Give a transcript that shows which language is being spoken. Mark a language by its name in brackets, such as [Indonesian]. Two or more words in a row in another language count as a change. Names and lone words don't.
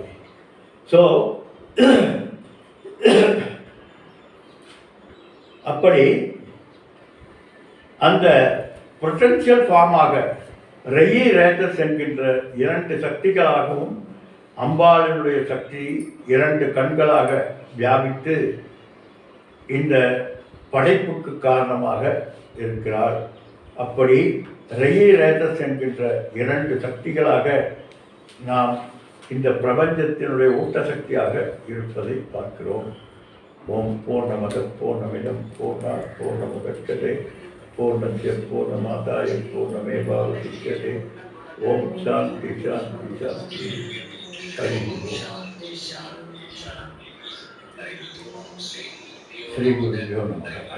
[Tamil] ஸோ அப்படி அந்த பொட்டென்ஷியல் ஃபார்மாக ரெயி ரேட்டஸ் என்கின்ற இரண்டு சக்திகளாகவும் அம்பாளினுடைய சக்தி இரண்டு கண்களாக வியாபித்து இந்த படைப்புக்கு காரணமாக இருக்கிறார். அப்படி ரெயி ரேட்டஸ் என்கின்ற இரண்டு சக்திகளாக நாம் இந்த பிரபஞ்சத்தினுடைய ஊட்டசக்தியாக இருப்பதை பார்க்கிறோம். [Sanskrit] ॐ पूर्णमदः पूर्णमिदं पूर्णात् पूर्णमुदच्यते पूर्णस्य पूर्णमादाय पूर्णमेवावशिष्यते. ॐ शान्तिः शान्तिः शान्तिः हरिः श्री गुरुभ्यो नमः.